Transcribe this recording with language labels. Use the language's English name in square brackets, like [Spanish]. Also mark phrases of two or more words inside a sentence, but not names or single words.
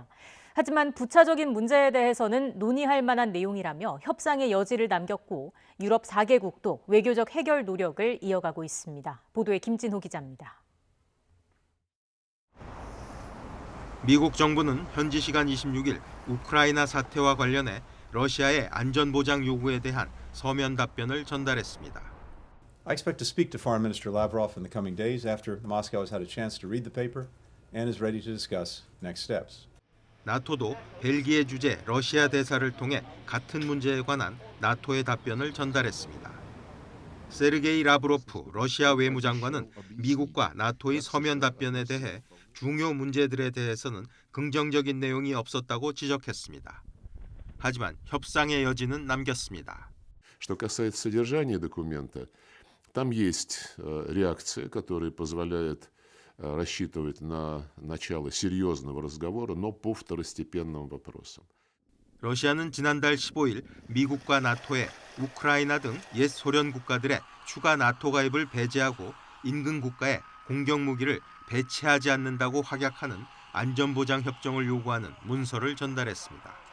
[Korean] 하지만 부차적인 문제에 대해서는 논의할 만한 내용이라며 협상의 여지를 남겼고 유럽 4개국도 외교적 해결 노력을 이어가고 있습니다. 보도에 김진호 기자입니다. 미국 정부는 현지 시간 26일 우크라이나 사태와 관련해 러시아의 안전보장 요구에 대한 서면 답변을 전달했습니다. [English] I expect to speak to Foreign Minister Lavrov in the coming days after Moscow has had a chance to read the paper and is ready to discuss next steps. [Korean] 나토도 벨기에 주재 러시아 대사를 통해 같은 문제에 관한 나토의 답변을 전달했습니다. 세르게이 라브로프 러시아 외무장관은 미국과 나토의 서면 답변에 대해 중요 문제들에 대해서는 긍정적인 내용이 없었다고 지적했습니다. 하지만 협상의 여지는 남겼습니다. [Russian] Что касается содержания документа, там есть реакция, которая позволяет рассчитывать на начало серьезного разговора, но по второстепенным вопросам. [Korean] 러시아는 지난달 15일 미국과 나토에 우크라이나 등 옛 소련 국가들의 추가 나토 가입을 배제하고 인근 국가에 공격 무기를 배치하지 않는다고 확약하는 안전보장 협정을 요구하는 문서를 전달했습니다.